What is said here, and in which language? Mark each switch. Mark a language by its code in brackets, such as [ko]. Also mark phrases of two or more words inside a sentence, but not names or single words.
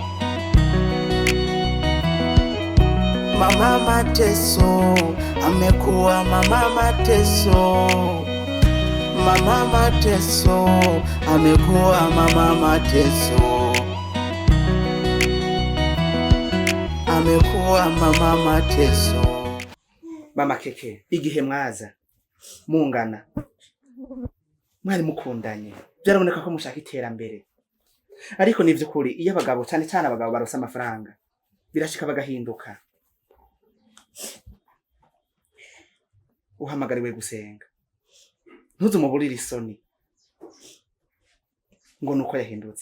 [sw] Mama Mateso amekuwa mama Mateso. Mama Mateso amekuwa mama Mateso. Amekuwa mama Mateso. [rn] Mama Keke, igihe mwaza mungana mwari mukundanye byaraboneka ko mushaka iterambere, ariko nivyo kuri iyo abagabo cyane cyane abagabo barosa amafaranga birashika bagahinduka. Uhamagariwe gusenga, ntuzumuburire isoni ngo nuko yahindutse.